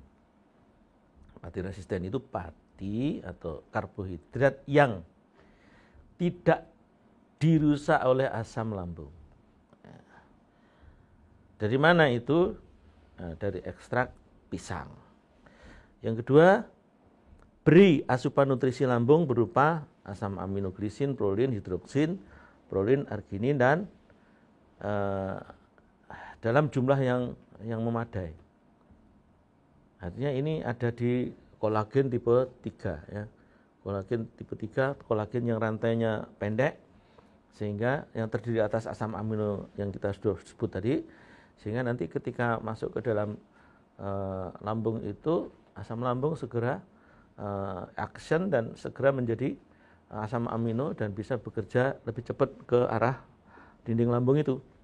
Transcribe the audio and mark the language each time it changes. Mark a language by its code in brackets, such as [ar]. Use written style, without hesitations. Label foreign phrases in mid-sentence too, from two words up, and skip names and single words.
[id] Pati resisten itu pati atau karbohidrat yang tidak dirusak oleh asam lambung. Dari mana itu? Nah, dari ekstrak pisang. Yang kedua, beri asupan nutrisi lambung berupa asam aminoglisin, prolin, hidroksin, prolin, arginin, dan dalam jumlah yang memadai. Artinya ini ada di kolagen tipe 3 ya. Kolagen tipe 3, kolagen yang rantainya pendek, sehingga yang terdiri atas asam amino yang kita sudah sebut tadi, sehingga nanti ketika masuk ke dalam lambung itu, asam lambung segera action dan segera menjadi asam amino dan bisa bekerja lebih cepat ke arah dinding lambung itu.